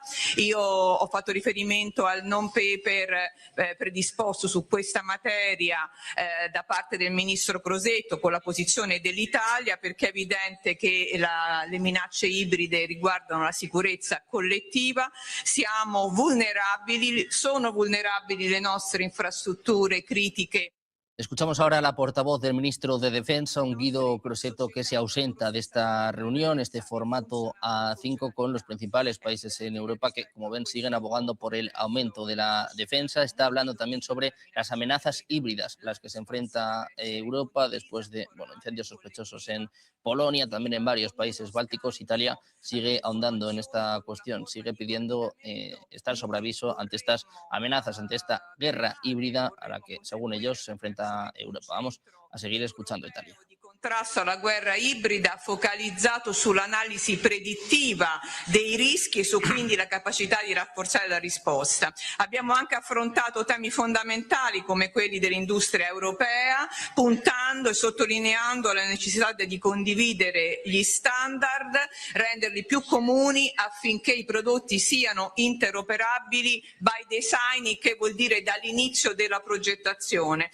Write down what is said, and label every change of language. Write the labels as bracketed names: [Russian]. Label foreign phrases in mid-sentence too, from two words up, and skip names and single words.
[Italian] Io ho fatto riferimento al non paper predisposto su questa materia da parte del Ministro Crosetto con la posizione dell'Italia, perché è evidente che le minacce ibride riguardano la sicurezza collettiva, siamo vulnerabili, sono vulnerabili le nostre infrastrutture critiche. [Spanish] Escuchamos ahora a la portavoz del ministro de Defensa, un Guido Crosetto que se ausenta de esta reunión, este formato A5 con los principales países en Europa que, como ven, siguen abogando por el aumento de la defensa. Está hablando también sobre las amenazas híbridas, las que se enfrenta Europa después de incendios sospechosos en Polonia, también en varios países bálticos. Italia sigue ahondando en esta cuestión, sigue pidiendo estar sobre aviso ante estas amenazas, ante esta guerra híbrida a la que, según ellos, se enfrenta Europa. Vamos a seguir escuchando a Italia. [Italian] Contrasto alla guerra ibrida focalizzato sull'analisi predittiva dei rischi e su quindi la capacità di rafforzare la risposta. Abbiamo anche affrontato temi fondamentali come quelli dell'industria europea, puntando e sottolineando la necessità di condividere gli standard, renderli più comuni affinché i prodotti siano interoperabili [English] by design, [Italian] che vuol dire dall'inizio della progettazione.